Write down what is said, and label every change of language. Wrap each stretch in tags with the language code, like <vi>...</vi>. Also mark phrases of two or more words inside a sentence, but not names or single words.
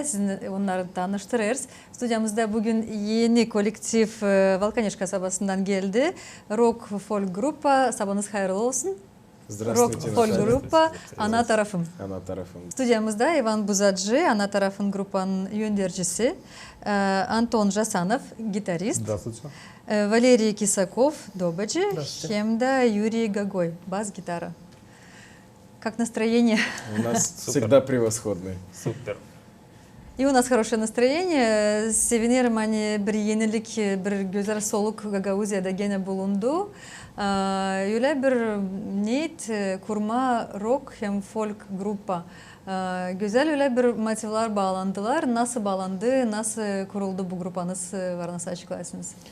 <gag>Sizinle onları tanıştırırız. Stüdyamızda bugün yeni kolektif Valkaneş kasabasından geldi. Rock folk grupa. Sabahınız hayırlı olsun.</gag> <ru>Здравствуйте,</ru> <gag>Rock folk grupa Ana Tarafım. Ana Tarafım. Stüdyamızda Ivan Buzadji, Ana Tarafın grupanın yöndericisi.</gag> <ru>Антон Жасанов, гитарист. Здравствуйте. Валерий Кисаков, добаджи.</ru> <gag>Hem de</gag> <ru>Юрий Гагой, бас-гитара. Как настроение? У нас всегда превосходный. Супер. И у нас хорошее настроение.</ru> <gag>Sevinirim hani bir yenilik, bir güzel soluk Gagauziya'da gene bulundu. Öyle bir niyet kurma rock hem folk grupa. Güzel öyle bir motivler bağlandılar. Nasıl bağlandı, nasıl kuruldu bu grupanız var, nasıl açıklarsınız?</gag>